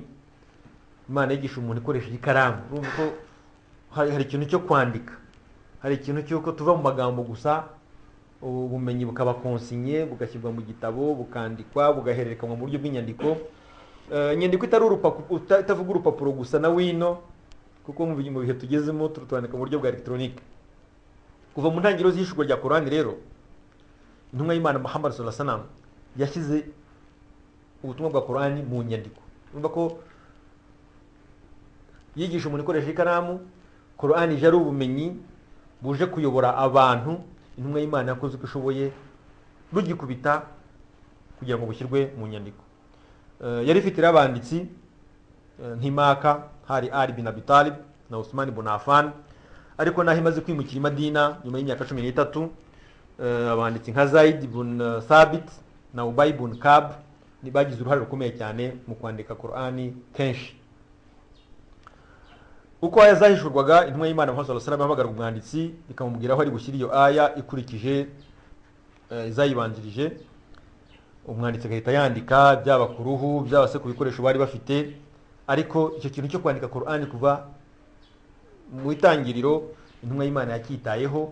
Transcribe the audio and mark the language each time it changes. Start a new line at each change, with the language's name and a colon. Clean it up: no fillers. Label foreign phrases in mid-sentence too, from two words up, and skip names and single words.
Kinyarwanda: Imana yigisha umuntu ikoresheje ikaramu. Urumva ko hari ikintu cyo kwandika, hari ikintu cy'uko tuva mu magambo gusa, ubumenyi bukaba konsinye, bugashyirwa mu gitabo, bukandikwa, bugahererekanwa mu buryo bw'inyandiko. Inyandiko itavuga urupapuro gusa na wino, kuko mu bihe tugezemo turutwandika mu buryo bwa electronique. Kuva mu ntangiriro z'ishurwa rya Qur'an rero, intumwa y'Imana Muhammad
Arabic: صلى الله عليه وسلم
Kinyarwanda: yashyize ubutumwa bwa Qur'an mu nyandiko. Urumva ko yigisha umuntu ikoresha ikaramu, Qur'an ije ari ubumenyi buje kuyobora abantu. Intumwa y'Imana yakoze uko ishoboye rugikubita kugira ngo bushyirwe mu nyandiko. Yari ifite abanditsi nk'Imaka hari Ali bin Abi Talib na Uthman ibn Affan, ariko naho imaze kwimukira i Madina nyuma y'imyaka 13, abanditsi nka Zaid ibn Thabit na Ubay ibn Kab ni bagize uruhare rukomeye cyane mu kwandika Qur'ani kenshi. Uko aya zahishurwaga, intumwa y'Imana Muhammad
Arabic: صلى الله عليه وسلم
Kinyarwanda: yahamagara umwanditsi ikamubwira aho ari gushyira iyo aya ikurikije izayibanjirije. Umwanditsi agahita yandika byaba ku ruhu byaba se ku bikoresho bari bafite. Ariko icyo kintu cyo kwandika Qur'ani kuva mu itangiriro intumwa y'Imana yakitayeho.